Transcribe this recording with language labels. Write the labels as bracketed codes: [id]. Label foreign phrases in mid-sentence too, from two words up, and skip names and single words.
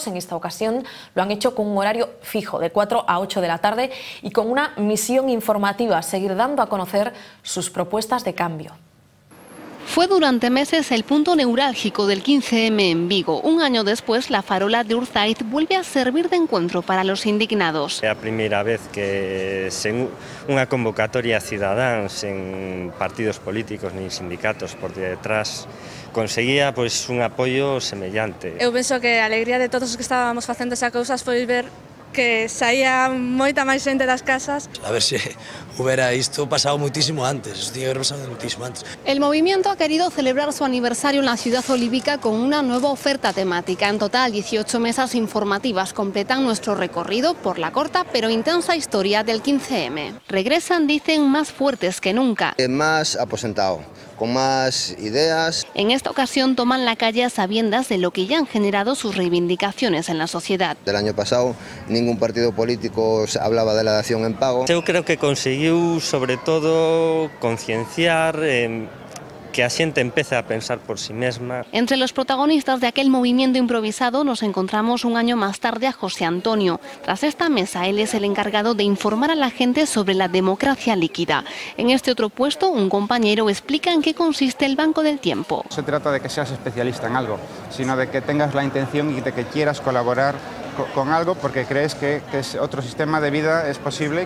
[es] En esta ocasión lo han hecho con un horario fijo de 4 a 8 de la tarde y con una misión informativa, seguir dando a conocer sus propuestas de cambio. Fue durante meses el punto neurálgico del 15M en Vigo. Un año después, la farola de Urzaiz vuelve a servir de encuentro para los indignados. [gl] É a primeira vez que sen unha convocatoria cidadán, sen partidos políticos nin sindicatos por detrás, conseguía pois un apoio semellante. Eu penso que a alegría de todos os que estábamos facendo esa cousas foi ver que saía moita máis xente das casas. A ver se hubiera isto pasado muitísimo antes, isto tiene que haber pasado muitísimo antes. [es] El movimiento ha querido celebrar su aniversario en la ciudad olívica con una nueva oferta temática. En total, 18 mesas informativas completan nuestro recorrido por la corta pero intensa historia del 15M. Regresan, dicen, más fuertes que nunca. Más aposentado, con más ideas. En esta ocasión toman la calle a sabiendas de lo que ya han generado sus reivindicaciones en la sociedad. Del año pasado ningún partido político hablaba de la dación en pago. [gl] Eu creo que conseguiu, sobre todo, concienciar que a xente empece a pensar por sí mesma. [es] Entre los protagonistas de aquel movimiento improvisado nos encontramos un año más tarde a José Antonio. Tras esta mesa, él es el encargado de informar a la gente sobre la democracia líquida. En este otro puesto, un compañero explica en qué consiste el Banco del Tiempo. No se trata de que seas especialista en algo, sino de que tengas la intención y de que quieras colaborar con algo porque crees que otro sistema de vida es posible.